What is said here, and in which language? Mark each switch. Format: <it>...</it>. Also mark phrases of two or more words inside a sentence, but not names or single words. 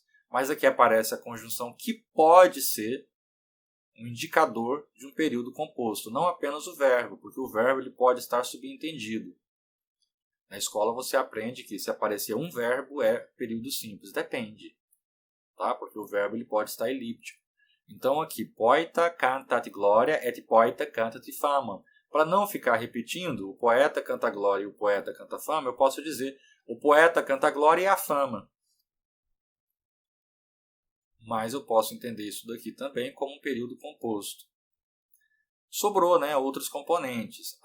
<pt>Mas aqui aparece a conjunção que pode ser um indicador de um período composto, não apenas o verbo, porque o verbo ele pode estar subentendido. Na escola você aprende que se aparecer um verbo é período simples, depende, tá? Porque o verbo ele pode estar elíptico. Então aqui,</pt> <la>poeta cantat gloria et poeta cantat famam.</la> <pt>Para não ficar repetindo, o poeta canta glória e o poeta canta fama, eu posso dizer o poeta canta glória e a fama. Mas eu posso entender isso daqui também como um período composto. Sobrou, outros componentes.</pt>